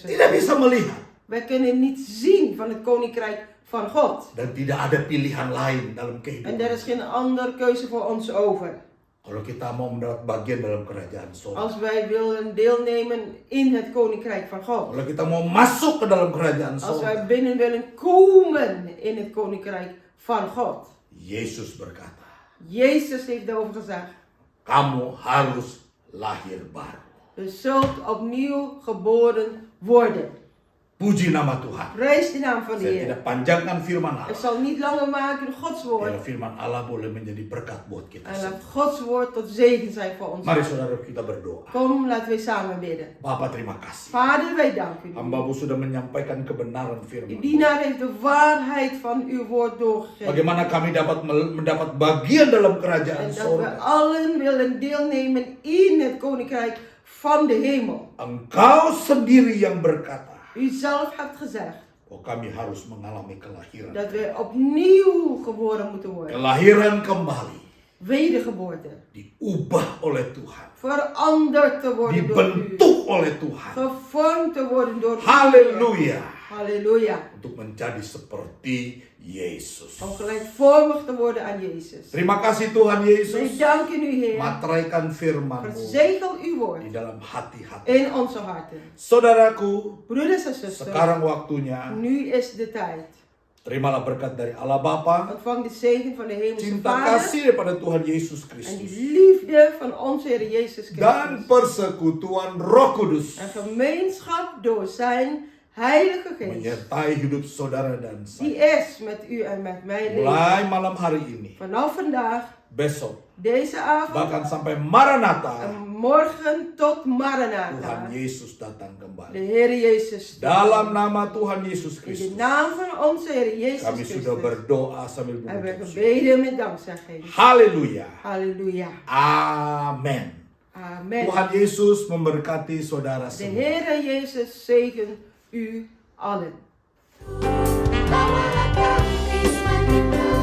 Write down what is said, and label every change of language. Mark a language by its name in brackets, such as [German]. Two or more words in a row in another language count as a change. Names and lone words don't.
[Indonesian] Tidak [Dutch] zusters. [Indonesian] bisa melihat. [Dutch] Wij kunnen niet zien van het koninkrijk van God. [Indonesian] Dan tidak ada pilihan lain dalam [Dutch] En [Indonesian] kehidupan. [Dutch] er is geen andere keuze voor ons over. [Indonesian] Kalau kita mau mendapat bagian dalam kerajaan sorga. [Dutch] Als wij willen deelnemen in het koninkrijk van God. [Indonesian] Kalau kita mau masuk ke dalam kerajaan [Dutch] Als [Indonesian] sorga. [Dutch] wij binnen willen komen in het koninkrijk van God. [Indonesian] Yesus berkata, [Dutch] Jezus heeft daarover gezegd. [Indonesian] kamu harus lahir baru. [Dutch] Je zult opnieuw geboren worden. [Indonesian] Puji nama Tuhan. [Dutch] Prijs de naam van de [Indonesian] Saya [Dutch] Heer. [Indonesian] tidak panjangkan firman [Dutch] Ik [Indonesian] Allah. [Dutch] zal niet langer maken Gods woord. [Indonesian] Biar firman Allah boleh menjadi berkat buat kita [Dutch] En [Indonesian] semua. [Dutch] laat Gods woord tot zegen zijn voor ons. [Indonesian] Mari saudara kita berdoa. [Dutch] Kom, laten we samen bidden. [Indonesian] Bapa terima kasih. [Dutch] Vader, wij danken u. [Indonesian] Hamba-Mu sudah menyampaikan kebenaran [Dutch] Uw [Indonesian] firman. [Dutch] dienaar heeft de waarheid van uw woord doorgegeven. [Indonesian] Bagaimana kami dapat mendapat bagian dalam kerajaan [Dutch] En dat we [Indonesian] sorga. [Dutch] allen willen deelnemen in het koninkrijk van de hemel. [Indonesian] Engkau sendiri yang berkata, [Dutch] U zelf hebt gezegd [Indonesian] oh kami harus mengalami kelahiran. [Dutch] dat we opnieuw geboren moeten worden. [Indonesian] Kelahiran kembali. [Dutch] Wedergeboorte. [Indonesian] Diubah oleh Tuhan. [Dutch] Veranderd te worden door u. [Indonesian] Dibentuk oleh Tuhan. [Dutch] Gevormd te worden door u. [Indonesian] Haleluya. [Dutch] Halleluja. [Indonesian] Untuk menjadi seperti Yesus. [Dutch] Om gelijkvormig te worden aan Jezus. [Indonesian] Terima kasih Tuhan [Dutch] Wij [Indonesian] Yesus. [Dutch] danken u, Heer. [Indonesian] Materaikan firman-Mu [Dutch] Verzegel uw woord [Indonesian] di dalam hati-hati. [Dutch] in onze harten. [Indonesian] Saudaraku, [Dutch] Broeders en zusters, [Indonesian] sekarang waktunya. [Dutch] nu is de tijd. [Indonesian] Terimalah berkat dari Allah Bapa. [Dutch] Ontvang de zegen van de hemelse [Indonesian] Cinta [Dutch] Vader [Indonesian] kasih daripada Tuhan Yesus [Dutch] en [Indonesian] Kristus. [Dutch] die liefde van onze Heer Jezus [Indonesian] Dan [Dutch] Christus. [Indonesian] persekutuan Roh Kudus. [Dutch] En gemeenschap door zijn Heilige Geest. [Indonesian] Menyertai hidup saudara dan [Dutch] Die [Indonesian] saya. [Dutch] is met u en met mij leven. [Indonesian] Mulai malam hari ini. [Dutch] Vanaf vandaag, [Indonesian] Besok. [Dutch] deze avond [Indonesian] Bahkan sampai Maranatha. [Dutch] en morgen tot [Indonesian] Tuhan [Dutch] Maranatha. [Indonesian] Yesus datang [Dutch] De [Indonesian] kembali. [Dutch] Heer Jezus. [Indonesian] Dalam nama Tuhan Yesus [Dutch] In de [Indonesian] Kristus. [Dutch] naam van onze Heer Jezus [Indonesian] Kami sudah [Dutch] Christus. [Indonesian] berdoa sambil [Dutch] En we [Indonesian] mengucap syukur. [Dutch] gebeden met dankzegging. [Indonesian] Haleluya. [Dutch] Halleluja. [Indonesian] Amen. [Dutch] Amen. [Indonesian] Tuhan Yesus memberkati saudara [Dutch] De [Indonesian] semua. [Dutch] Heer Jezus zegen u allen. [Indonesian] Bawalah kasih semakin